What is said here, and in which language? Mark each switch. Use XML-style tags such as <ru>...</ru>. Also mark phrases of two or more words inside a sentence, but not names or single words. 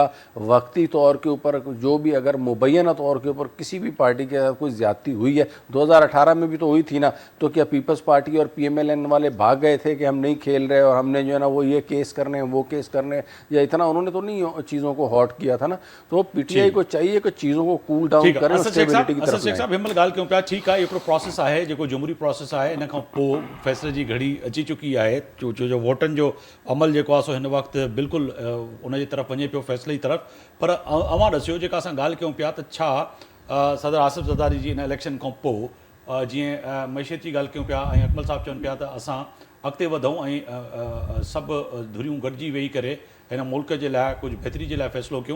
<ur>وقتی طور کے اوپر جو بھی اگر مبینہ طور کے اوپر کسی بھی پارٹی کے ساتھ کوئی زیادتی ہوئی ہے, 2018 میں بھی تو ہوئی تھی نا, تو کیا پیپلز پارٹی اور پی ایم ایل این والے بھاگ گئے تھے کہ ہم نہیں کھیل رہے اور ہم نے جو ہے نا وہ یہ کیس کرنے ہیں وہ کیس کرنے, یا اتنا انہوں نے تو نہیں چیزوں کو ہاٹ کیا تھا نا. تو پی ٹی آئی کو چاہیے کہ چیزوں کو</ur> <en>cool down</en> <ur>کریں, اسٹیبلٹی کی طرف</ur> <sd>صاحب ہمل گال کیوں پیا ٹھیک ہے हिकिड़ो प्रोसेस आहे जेको जमहूरी प्रोसेस आहे, इन खां पोइ फ़ैसिले जी घड़ी अची चुकी आहे, जो वोटनि जो अमल जेको आहे सो हिन वक़्तु बिल्कुलु उन जी तरफ़ वञे पियो, फ़ैसिले जी तरफ़. पर अवां ॾसियो जेका असां ॻाल्हि कयूं पिया त छा सदर आसिफ ज़रदारी जी इन इलेक्शन खां पोइ जीअं मैशियत जी ॻाल्हि कयूं पिया ऐं अकमल साहब चवनि पिया त असां अॻिते वधूं ऐं सभु धुरियूं गॾिजी वेही करे हिन मुल्क जे लाइ कुझु बहितरी जे लाइ फ़ैसिलो कयूं।</sd>